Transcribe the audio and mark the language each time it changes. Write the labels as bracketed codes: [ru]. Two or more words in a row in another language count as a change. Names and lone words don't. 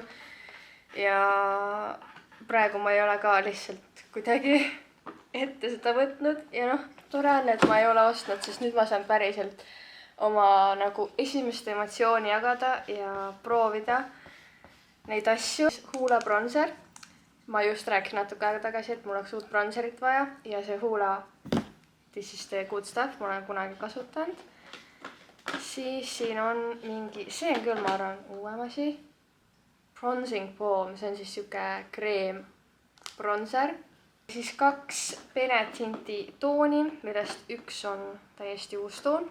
[et] Ja praegu ma ei ole ka lihtsalt kuidagi ette seda võtnud ja tore on, et ma ei ole ostnud, sest nüüd ma saan päriselt oma nagu esimest emotsiooni jagada ja proovida neid asju. Hoola bronzer. Ma just rääkisin natuke aega tagasi, et mul oleks uut bronzerit vaja ja see Hoola [en] This is the good stuff, [et] ma olen kunagi kasutanud. Siis siin on mingi, see on küll, ma arvan, uuem asi. Bronzing Balm, see on siis siuke kreem bronzer. Siis 2 peenet tinti tooni, millest üks on täiesti uus toon.